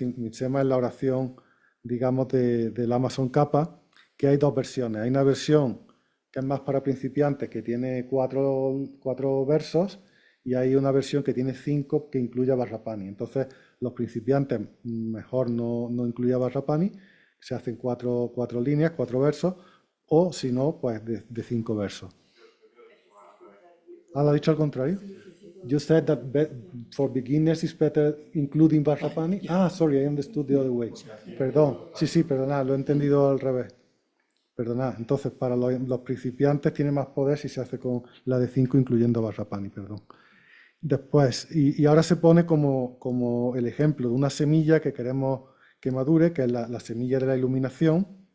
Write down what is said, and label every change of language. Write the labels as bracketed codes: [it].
[es] Mitsema es la oración, digamos, del Lama Tsongkhapa, que hay 2 versiones. Hay una versión que es más para principiantes, que tiene 4 versos, y hay una versión que tiene 5, que incluye Vajrapani. Entonces, los principiantes mejor no incluye Vajrapani, se hacen 4 líneas, 4 versos, o si no, pues de 5 versos. ¿Lo ha dicho al contrario? [en] You said that for beginners it's better including Vajrapani? Sorry, I understood the other way. [es] Perdón, sí, perdonad, lo he entendido al revés. Perdonad, entonces para los principiantes tiene más poder si se hace con la de 5 incluyendo Vajrapani, perdón. Después, y ahora se pone como el ejemplo de una semilla que queremos que madure, que es la semilla de la iluminación.